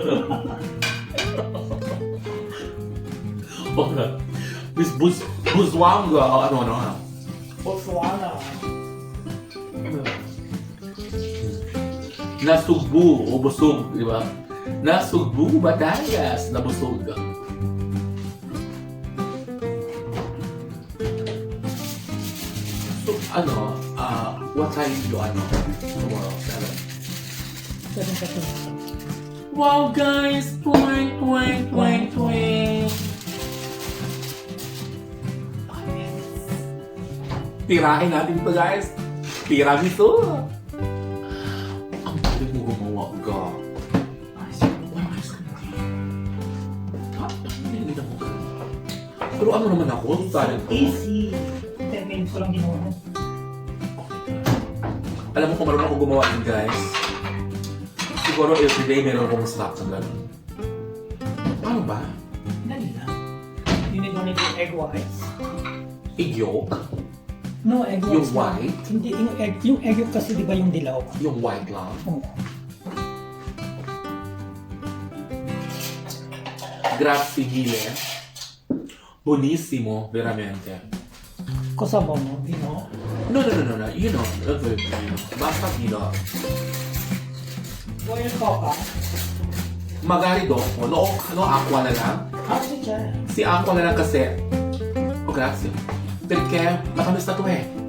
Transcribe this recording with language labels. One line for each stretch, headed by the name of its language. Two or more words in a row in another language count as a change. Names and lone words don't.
English: Miss Bushwanga. Botswana.
Filipino: Nasugbu o busog, di ba? Nasugbu, Batangas, nabusog.
English: So, what time you tomorrow? 7:30. Wow, guys! Twang.
Filipino: Tirahin natin ito, guys. Tiramisu. Ang galing mo gumawa, ga. Pero ano naman ako? Talent ko. Easy. 10 minutes ko lang ginawa. Alam mo kung marunong ako gumawa din, guys. Siguro everyday meron akong stock sa gano'n. Paano ba? Dali lang.
English: You need only the egg whites. Egg yolk? No, egg whites.
Filipino: Yung white? Hindi, yung
English: egg yolk
Filipino: kasi di ba yung dilaw? Yung white lang? Oo.
Italian: Grazie mille. Buonissimo, veramente. Cosa buono, vino? No.
English: You know,
Italian: basta vino. Vuoi il coca? Magari dopo. No, acqua
Filipino: na lang.
Italian: Ah, sì, c'è.
Filipino: Si acqua na lang kasi. Oh,
Italian: grazie. Perché
Filipino: matamis na to eh.